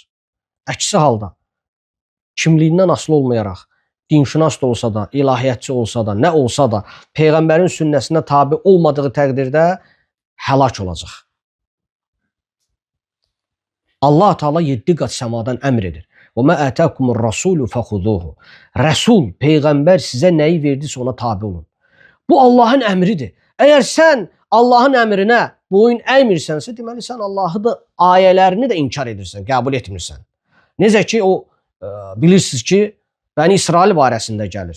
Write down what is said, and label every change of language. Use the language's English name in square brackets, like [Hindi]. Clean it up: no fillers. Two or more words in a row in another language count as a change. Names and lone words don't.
[Azerbaijani] Əksi halda, kimliyindən asılı olmayaraq, dinşünas da olsa da, ilahiyyatçı olsa da, nə olsa da, Peyğəmbərin sünnəsinə tabi olmadığı təqdirdə həlak olacaq. Allah Teala 7 qat səmadan əmr edir. [Arabic] وَمَا أَتَاكُمُ الرَّسُولُ فَخُذُوهُ. [Azerbaijani] Rəsul, Peyğəmbər sizə nəyi verdisə ona tabi olun. Bu Allahın əmridir. Əgər sən Allahın əmrinə boyun əymirsənsə, deməli sən Allahı da ayələrini də inkar edirsən, qəbul etmirsən. Necə ki, bilirsiniz ki, Bəni İsrail barəsində gəlir.